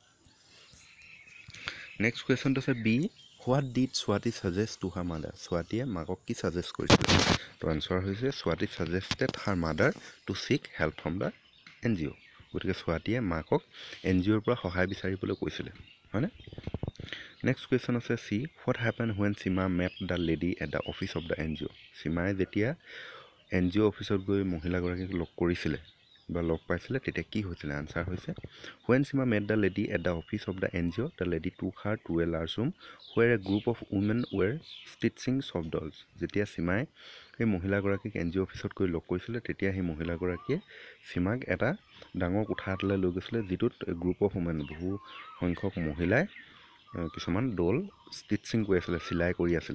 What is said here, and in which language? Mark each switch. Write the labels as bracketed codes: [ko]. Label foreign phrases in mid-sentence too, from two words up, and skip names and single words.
[as] নেক্সট কুৱেশ্যনটো আছে বি, [en] what did Swati suggest to her mother? [as] স্বাতীয়ে মাকক কি ছাজেষ্ট কৰিছিলে? [en] তো [as] আনচাৰ হৈছে [en] Swati suggested her mother to seek help from the NGO. [as] গতিকে স্বাতীয়ে মাকক NGOৰ পৰা সহায় বিচাৰিবলৈ কৈছিলে, হয়নে? নেক্সট কুৱেশ্যন আছে চি, [en] what happen when Seema met the lady at the office of the NGO? [as] সীমাই যেতিয়া NGO অফিচত গৈ মহিলাগৰাকীক লগ কৰিছিলে বা লগ পাইছিলে তেতিয়া কি হৈছিলে? আনচাৰ হৈছে [en] when Seema met the lady at the office of the NGO the lady took her to a large room where a group of women were stitching soft dolls. [as] যেতিয়া সীমাই সেই মহিলাগৰাকীক NGO অফিচত গৈ লগ কৰিছিলে তেতিয়া সেই মহিলাগৰাকীয়ে সীমাক এটা ডাঙৰ কোঠা এটালৈ লৈ গৈছিলে, যিটোত [en] group of women [as] বহু সংখ্যক মহিলাই কিছুমান [en] doll stitching [as] কৰি আছিলে, চিলাই কৰি আছিলে।